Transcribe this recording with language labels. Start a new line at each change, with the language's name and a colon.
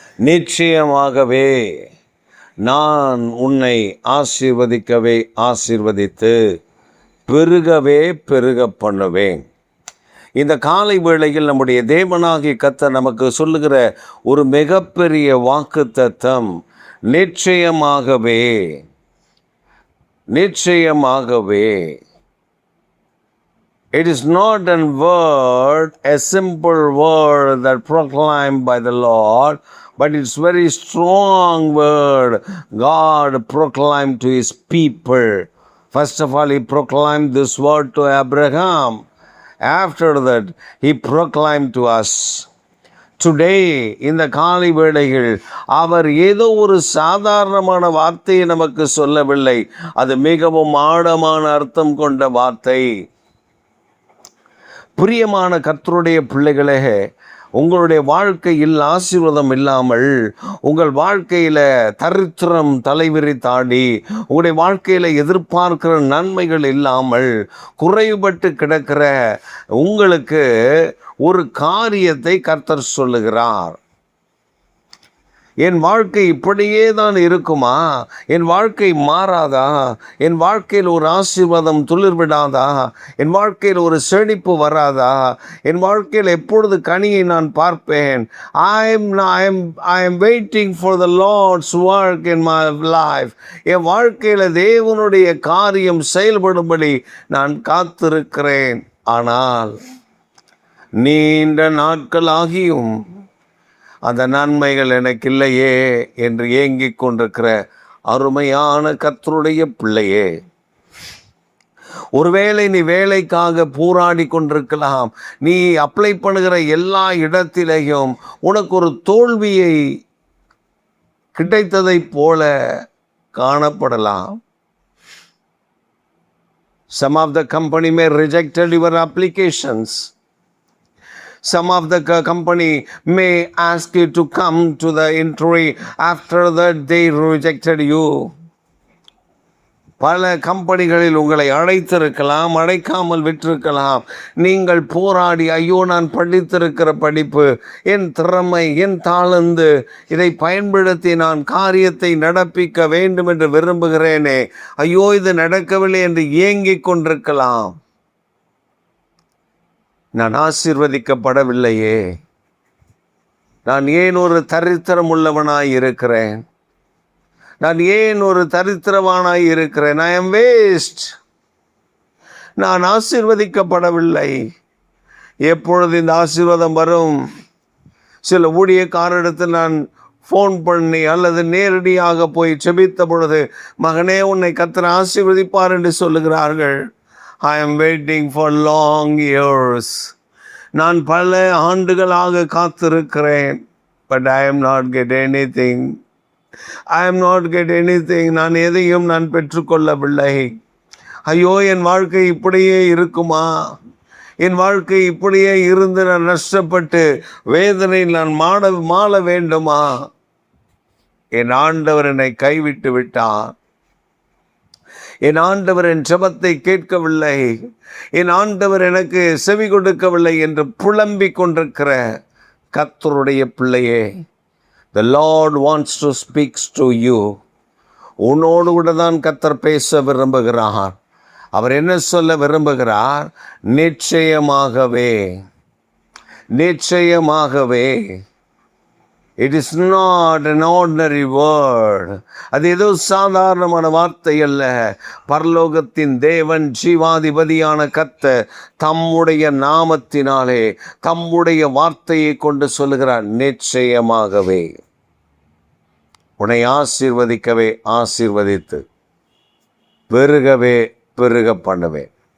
Tamil: நிச்சயமாகவே நான் உன்னை ஆசீர்வதிக்கவே ஆசீர்வதித்து பெருகவே பெருக பண்ணுவேன். இந்த காலை வேளையில் நம்முடைய தேவனாகிய கர்த்தர் நமக்கு சொல்லுகிற ஒரு மிகப்பெரிய வாக்குத்தத்தம், நிச்சயமாகவே நிச்சயமாகவே.
English: It is not a word, a simple word that proclaimed by the Lord, but it's very strong word God proclaimed to his people. First of all, he proclaimed this word to Abraham. After that, he proclaimed to us.
Tamil: Today, இந்த காலை வேளையில் அவர் ஏதோ ஒரு சாதாரணமான வார்த்தையை நமக்கு சொல்லவில்லை. அது மிகவும் ஆழமான அர்த்தம் கொண்ட வார்த்தை. பிரியமான கர்த்தருடைய பிள்ளைகளே, உங்களுடைய வாழ்க்கையில் ஆசீர்வாதம் இல்லாமல், உங்கள் வாழ்க்கையில் தரித்திரம் தலைவிரித்தாடி, உங்களுடைய வாழ்க்கையில் எதிர்பார்க்கிற நன்மைகள் இல்லாமல் குறைபட்டு கிடக்கிற உங்களுக்கு ஒரு காரியத்தை கர்த்தர் சொல்லுகிறார். என் வாழ்க்கை இப்படியே தான் இருக்குமா? என் வாழ்க்கை மாறாதா? என் வாழ்க்கையில் ஒரு ஆசீர்வாதம் துளிர்விடாதா? என் வாழ்க்கையில் ஒரு செழிப்பு வராதா? என் வாழ்க்கையில் எப்பொழுது கனியை நான் பார்ப்பேன்?
English: I am waiting for the Lord's work in my life.
Tamil: என் வாழ்க்கையில் தேவனுடைய காரியம் செயல்படும்படி நான் காத்திருக்கிறேன். ஆனால் நீண்ட நாட்களாகியும் அந்த நன்மைகள் எனக்கு இல்லையே என்று ஏங்கிக் கொண்டிருக்கிற அருமையான கர்த்தருடைய பிள்ளையே, ஒருவேளை நீ வேலைக்காக போராடி கொண்டிருக்கலாம். நீ அப்ளை பண்ணுகிற எல்லா இடத்திலேயும் உனக்கு ஒரு தோல்வியை கிடைத்ததைப் போல காணப்படலாம்.
English: Some of the company may rejected your applications. Some of the company may ask you to come to the interview. After that, they rejected you.
Tamil: பல கம்பெனிகளில் உங்களை அழைத்திருக்கலாம், அழைக்காமல் விட்டிருக்கலாம். நீங்கள் போராடி, ஐயோ நான் படித்திருக்கிற படிப்பு, என் திறமை, என் தாளந்து, இதை பயன்படுத்தி நான் காரியத்தை நடப்பிக்க வேண்டும் என்று விரும்புகிறேனே, ஐயோ இது நடக்கவில்லை என்று ஏங்கிக் கொண்டிருக்கலாம். நான் ஆசீர்வதிக்கப்படவில்லையே, நான் ஏன் ஒரு தரித்திரம் உள்ளவனாய் இருக்கிறேன்? நான் ஏன் ஒரு தரித்திரவானாய் இருக்கிறேன்?
English: I am waste.
Tamil: நான் ஆசீர்வதிக்கப்படவில்லை. எப்பொழுது இந்த ஆசீர்வாதம் வரும்? சில ஊழியக்காரரிடத்தில் நான் ஃபோன் பண்ணி அல்லது நேரடியாக போய் செபித்த பொழுது, மகனே உன்னை கர்த்தர் ஆசீர்வதிப்பார் என்று சொல்லுகிறார்கள்.
English: I am waiting for long years.
Tamil: நான் பல ஆண்டுகளாக காத்திருக்கிறேன்.
English: But I am not get anything. I am not get anything.
Tamil: நான் எதையும் நான் பெற்றுக்கொள்ளவில்லை. ஐயோ என் வாழ்க்கை இப்படியே இருக்குமா? என் வாழ்க்கை இப்படியே இருந்து நான் நஷ்டப்பட்டு வேதனையில் நான் மாள வேண்டுமா? என் ஆண்டவர் என்னை கைவிட்டு விட்டார். என் ஆண்டவர் என் ஜெபத்தை கேட்கவில்லை, என் ஆண்டவர் எனக்கு செவி கொடுக்கவில்லை என்று புலம்பிக் கொண்டிருக்கிற கர்த்தருடைய பிள்ளையே,
English: the Lord wants to speak to you.
Tamil: உன்னோடு கூட தான் கர்த்தர் பேச விரும்புகிறார். அவர் என்ன சொல்ல விரும்புகிறார்? நிச்சயமாகவே, நிச்சயமாகவே.
English: It is not an ordinary word.
Tamil: அது ஏதோ சாதாரணமான வார்த்தை அல்ல. பரலோகத்தின் தேவன், ஜீவாதிபதியான கர்த்தர் தம்முடைய நாமத்தினாலே தம்முடைய வார்த்தையை கொண்டு சொல்லுகிறார், நிச்சயமாகவே உன்னை ஆசீர்வதிக்கவே ஆசீர்வதித்து பெருகவே பெருக பண்ணுவேன்.